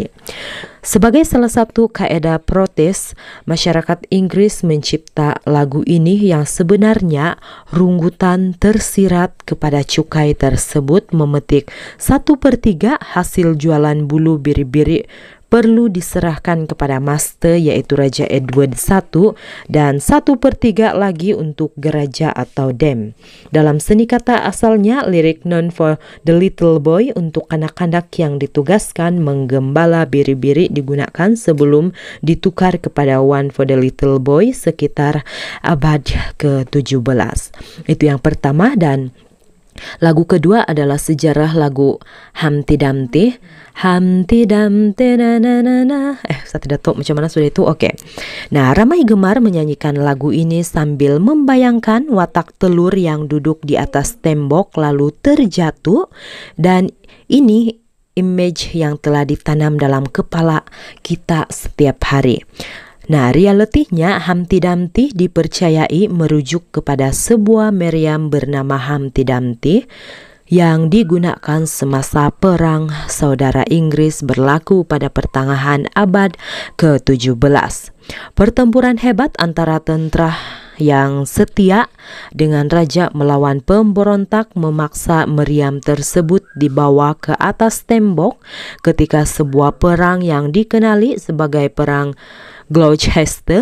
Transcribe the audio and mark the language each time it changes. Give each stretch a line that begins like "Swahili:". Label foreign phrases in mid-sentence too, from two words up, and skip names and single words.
Malay: Sebagai salah satu kaedah protes, masyarakat Inggris mencipta lagu ini yang sebenarnya runggutan tersirat kepada cukai tersebut memetik 1/3 hasil jualan bulu biri-biri perlu diserahkan kepada master, yaitu Raja Edward I, dan 1/3 lagi untuk geraja atau dam. Dalam seni kata asalnya, lirik None for the Little Boy untuk anak-anak yang ditugaskan menggembala biri-biri digunakan sebelum ditukar kepada One for the Little Boy sekitar abad ke-17. Itu yang pertama. Dan lagu kedua adalah sejarah lagu Humpty Dumpty. Humpty Dumpty na na na na. Saya tidak tahu macam mana sudah itu. Oke. Nah, ramai gemar menyanyikan lagu ini sambil membayangkan watak telur yang duduk di atas tembok lalu terjatuh, dan ini image yang telah ditanam dalam kepala kita setiap hari. Nah, realitinya Humpty Dumpty dipercayai merujuk kepada sebuah meriam bernama Humpty Dumpty yang digunakan semasa Perang Saudara Inggris berlaku pada pertengahan abad ke-17. Pertempuran hebat antara tentera yang setia dengan raja melawan pemberontak memaksa meriam tersebut dibawa ke atas tembok ketika sebuah perang yang dikenali sebagai Perang Gloucester.